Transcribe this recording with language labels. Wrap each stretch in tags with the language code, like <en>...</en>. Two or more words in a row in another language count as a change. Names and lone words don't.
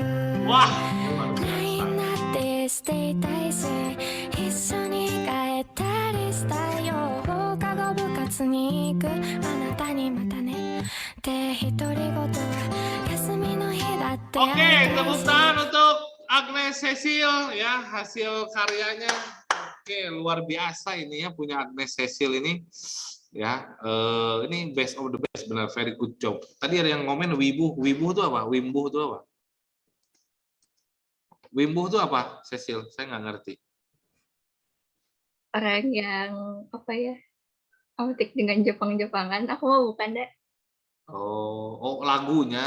<id>Wah,</id> <ja>みんなってしていたいし一緒に帰ったりしたいよ放課後部活に行くあなたにまたねって独り言は休みの日だって</ja> <id>Oke, tepuk tangan untuk Agnes Cecil ya, hasil karyanya. Oke, luar biasa ini ya punya Agnes Cecil ini. Ya, ini</id> <en>best of the best, benar, very good job.</en> <id>Tadi ada yang komen wibu itu apa? Wimbuh itu apa? Wimbuh itu apa, Cecil? Saya nggak ngerti. Orang yang apa ya, autik dengan Jepang-Jepangan, aku mau bukan deh. Oh, lagunya.</id>